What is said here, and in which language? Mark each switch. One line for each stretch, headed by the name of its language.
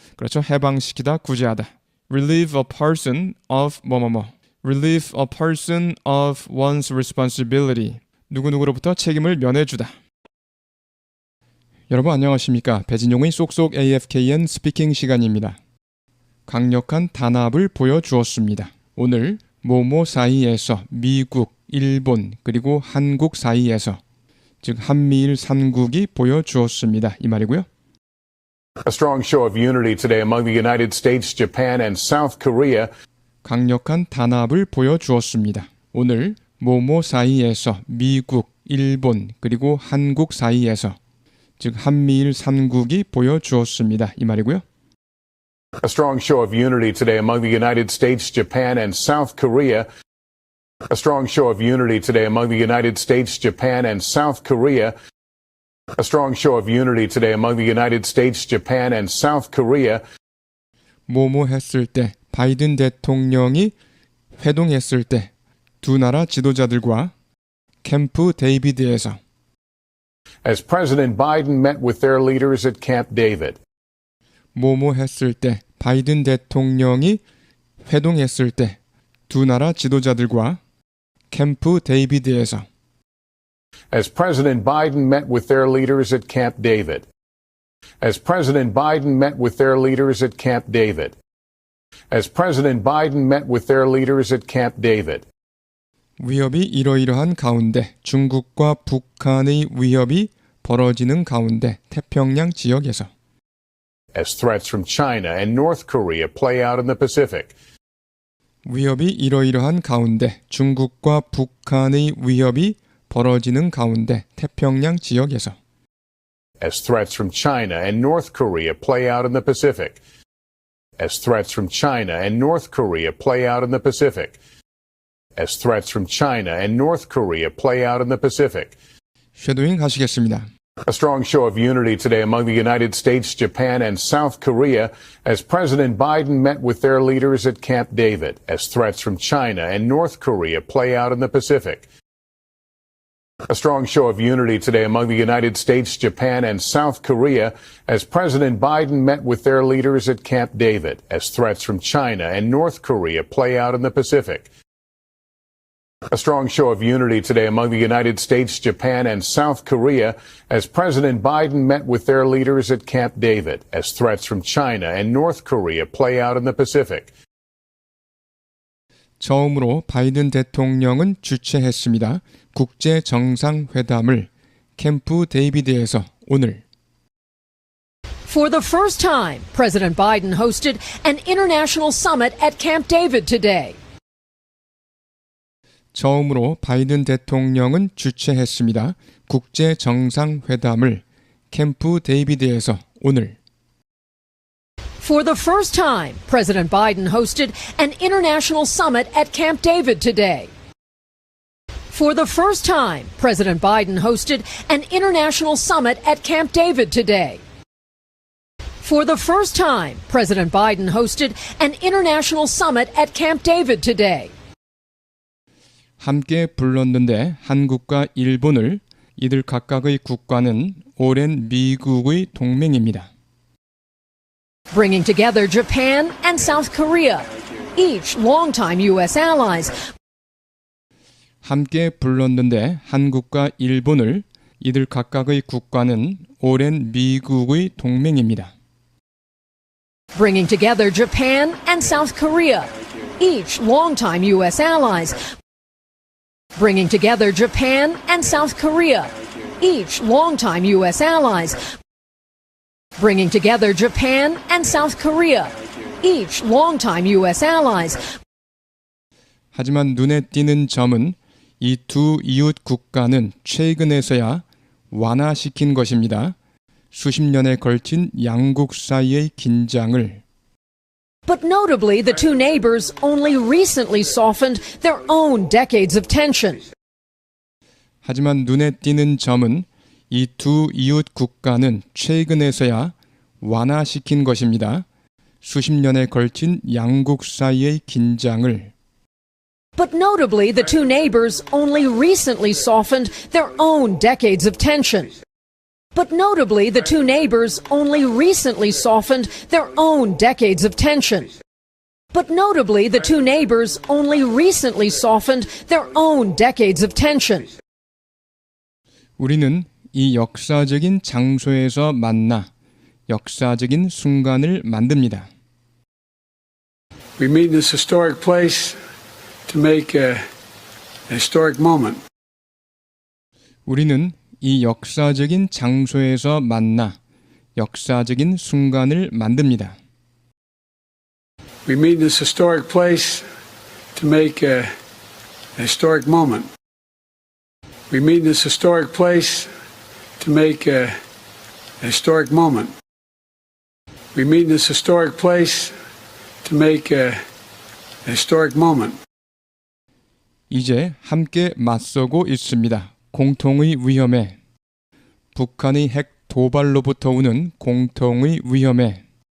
Korean: 그렇죠. 해방시키다, 구제하다.
English: Relieve a person of
Korean: 뭐뭐뭐.
English: Relieve a person of one's responsibility.
Korean: 누구누구로부터 책임을 면해주다. 여러분 안녕하십니까. 배진용의 쏙쏙 AFKN 스피킹 시간입니다. 강력한 단합을 보여주었습니다. 오늘 모모 사이에서 미국, 일본 그리고 한국 사이에서 즉 한미일 3국이 보여주었습니다. 이 말이고요.
English: A strong show of unity today among the United States, Japan, and South Korea.
Korean: 강력한 단합을 보여주었습니다. 오늘 모모 사이에서 미국, 일본 그리고 한국 사이에서 즉 한미일 3국이 보여주었습니다. 이 말이고요.
English: A strong show of unity today among the United States, Japan, and South Korea. A strong show of unity today among the United States, Japan, and South Korea. A strong show of unity today among the United States, Japan, and South Korea.
Korean: 뭐뭐 했을 때, 바이든 대통령이 회동했을 때 두 나라 지도자들과 캠프 데이비드에서
English: As President Biden met with their leaders at Camp David.
Korean: 뭐뭐 했을 때, 바이든 대통령이 회동했을 때 두 나라 지도자들과 캠프 데이비드에서
English: As President Biden met with their leaders at Camp David. As President Biden met with their leaders at Camp David. As President Biden met with their leaders at Camp David.
Korean: 위협이 이러이러한 가운데 중국과 북한의 위협이 벌어지는 가운데 태평양 지역에서
English: As threats from China and North Korea play out in the Pacific.
Korean: 위협이 이러이러한 가운데 중국과 북한의 위협이 벌어지는 가운데 태평양 지역에서
English: As threats from China and North Korea play out in the Pacific. As threats from China and North Korea play out in the Pacific. As threats from China and North Korea play out in the Pacific.
Korean: 쉐도잉 하시겠습니다.
English: A strong show of unity today among the United States, Japan, and South Korea as President Biden met with their leaders at Camp David as threats from China and North Korea play out in the Pacific. A strong show of unity today among the United States, Japan, and South Korea as President Biden met with their leaders at Camp David as threats from China and North Korea play out in the Pacific. A strong show of unity today among the United States, Japan, and South Korea as President Biden met with their leaders at Camp David as threats from China and North Korea play out in the Pacific.
Korean: 처음으로 바이든 대통령은 주최했습니다. 국제 정상회담을 캠프 데이비드에서 오늘
English: For the first time, President Biden hosted an international summit at Camp David today.
Korean: 처음으로 바이든 대통령은 주최했습니다. 국제 정상회담을 캠프 데이비드에서 오늘
English: For the first time, President Biden hosted an international summit at Camp David today. For the first time, President Biden hosted an international summit at Camp David today. For the first time, President Biden hosted an international summit at Camp David today.
Korean: 함께 불렀는데 한국과 일본을 이들 각각의 국가는 오랜 미국의 동맹입니다.
English: Bringing together Japan and South Korea, each longtime U.S. allies.
Korean: 함께 불렀는데 한국과 일본을 이들 각각의 국가는 오랜 미국의 동맹입니다.
English: Bringing together Japan and South Korea, each longtime U.S. allies. bringing together Japan and South Korea, each longtime U.S. allies. Bringing together Japan and South Korea, each longtime U.S. allies.
Korean: 하지만 눈에 띄는 점은 이 두 이웃 국가는 최근에서야 완화시킨 것입니다. 수십 년에 걸친 양국 사이의 긴장을.
English: But notably, the two neighbors only recently softened their own decades of tension.
Korean: 하지만 눈에 띄는 점은 이 두 이웃 국가는 최근에서야 완화시킨 것입니다. 수십 년에 걸친 양국 사이의 긴장을.
English: But notably, the two neighbors only recently softened their own decades of tension. But notably, the two neighbors only recently softened their own decades of tension. But notably, the two neighbors only recently softened their own decades of tension.
Korean: 우리는 이 역사적인 장소에서 만나 역사적인 순간을 만듭니다.
English: We meet in this historic place to make a historic moment.
Korean: 우리는 이 역사적인 장소에서 만나 역사적인 순간을 만듭니다.
English: We meet in this historic place to make a historic moment. We meet in this historic place to make a historic moment. We meet in this historic place to make a historic moment.
Korean: 이제 함께 맞서고 있습니다. 공통의 위험에. 북한의 핵 도발로부터 오는 공통의 위험에.